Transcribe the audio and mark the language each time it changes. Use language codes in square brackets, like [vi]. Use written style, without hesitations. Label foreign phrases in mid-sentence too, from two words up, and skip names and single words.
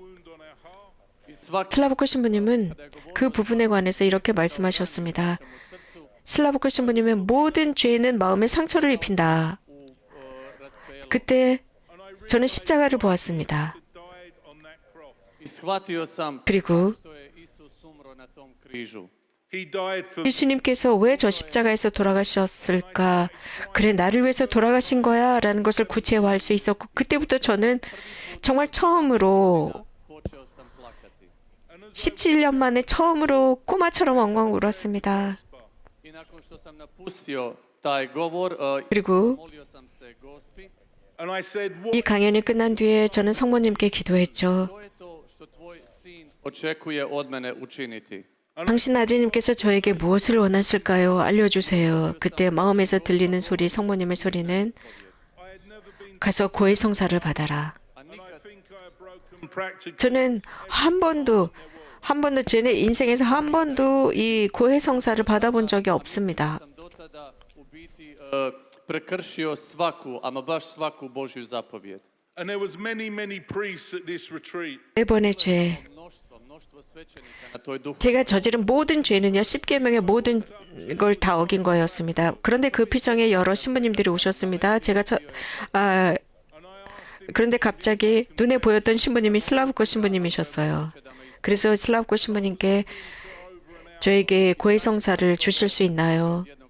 [ko] 슬라브코 신부님은 그 부분에 관해서 이렇게 말씀하셨습니다. 슬라브코 신부님의 모든 죄는 마음에 상처를 입힌다. 그때 저는 십자가를 보았습니다. 그리고 [en] He died for [ko] 예수님께서 왜 저 십자가에서 돌아가셨을까? 그래, 나를 위해서 돌아가신 거야 라는 것을 구체화할 수 있었고 그때부터 저는 정말 처음으로 17년 만에 처음으로 꼬마처럼 엉엉 울었습니다. 그리고 [en] and I said [ko] 이 강연이 끝난 뒤에 저는 성모님께 기도했죠. [hr] očekuje od mene učiniti. [ko] 당신 아드님께서 저에게 무엇을 원하실까요? 알려주세요. 그때 마음에서 들리는 소리, 성모님의 소리는 가서 고해 성사를 받아라. 저는 한 번도 제 인생에서 한 번도 이 고해 성사를 받아본 적이 없습니다. [hr] Prekršio svaku, ama baš svaku Božju zapovjed. [en] and there was many priests at this retreat. [ko] 네 번의 죄. [hr] Mnoštvo svećenika na toj duhu. [ko] 제가 저지른 모든 죄는요, 십계명의 모든 걸 다 어긴 거였습니다. 그런데 그 피정에 여러 신부님들이 오셨습니다. 그런데 갑자기 눈에 보였던 신부님이 슬라브코 신부님이셨어요. 그래서 슬라브코 신부님께 저에게 고해성사를 주실 수 있나요?